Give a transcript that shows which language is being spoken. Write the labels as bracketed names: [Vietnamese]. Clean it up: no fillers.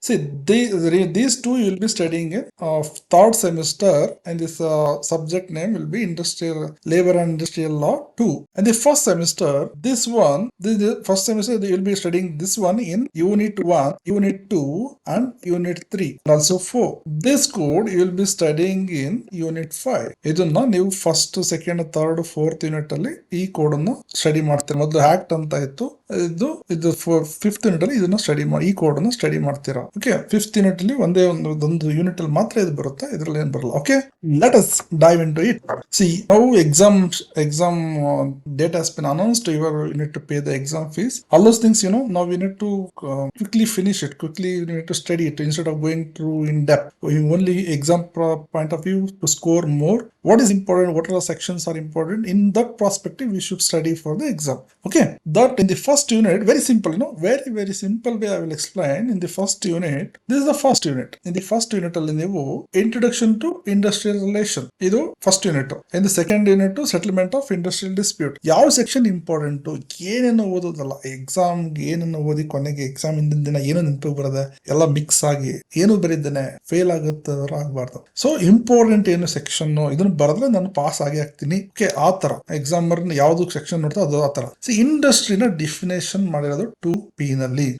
[English] See, these 2 you will be studying in third semester, and this subject name will be Labor and Industrial Law 2. And the first semester, the first semester you will be studying this one in Unit 1, Unit 2 and Unit 3 and also 4. This code you will be studying in Unit 5. [Kannada] ಇದನ್ನ ನೀವು first, second, third, fourth unit ಅಲ್ಲಿ ಈ code ಅನ್ನು study ಮಾಡ್ತೀರಾ. ಮೊದಲು act ಅಂತ ಇತ್ತು, ಇದು ಫಿಫ್ತ್ ಯೂನಿಟ್ ಅಲ್ಲಿ ಇದನ್ನ ಈ ಕೋಡ್ ಅನ್ನು ಸ್ಟಡಿ ಮಾಡ್ತೀರಾ. ಓಕೆ, ಫಿಫ್ತ್ ಯೂನಿಟ್ ಅಲ್ಲಿ ಒಂದು ಯೂನಿಟ್ ಅಲ್ಲಿ ಮಾತ್ರ ಇದು ಬರುತ್ತೆ, ಇದರಲ್ಲಿ ಏನ್ ಬರಲ್ಲ. [English] Okay, let us dive into it. See, now exam date has been announced. You need to pay the exam fees, all those things. Now we need to quickly finish it, quickly you need to study it instead of going through in depth. Only exam point of view to score more. What is important, what are the sections are important, in that perspective we should study for the exam. Okay, that in the first unit, very simple, very simple way I will explain. In the first unit, this is the first unit. In the first unit [Kannada] alli neevu [English] introduction to industrial relation, [Kannada] idu [English] first unit. In the second unit, settlement of industrial dispute. [Kannada] ಯಾವ section important, ಏನೇನು ಓದೋದಲ್ಲ, exam ಏನೇನು ಓದಿ ಕೊನೆಗೆ exam ಇಂದಿನ ದಿನ ಏನೋ ನೆನಪಿಗೆ ಬರದೆ ಎಲ್ಲ ಮಿಕ್ಸ್ ಆಗಿ ಏನು ಬರೀದ್ದೇನೆ ಫೇಲ್ ಆಗಬಾರ್ದು. ಸೊ ಇಂಪಾರ್ಟೆಂಟ್ ಏನು ಸೆಕ್ಷನ್ ಇದನ್ನ ಬರೆದ್ರೆ ನಾನು ಪಾಸ್ ಆಗ್ತೀನಿ. ಓಕೆ, ಆ ತರ ಎಕ್ಸಾಮ್ ಯಾವ್ದು ಸೆಕ್ಷನ್ ನೋಡ್ತಾ ಅದು ಆ ತರ. ಇಂಡಸ್ಟ್ರಿನ ಡಿಫಿನೇಷನ್ ಮಾಡಿರೋದು 2P ನಲ್ಲಿ.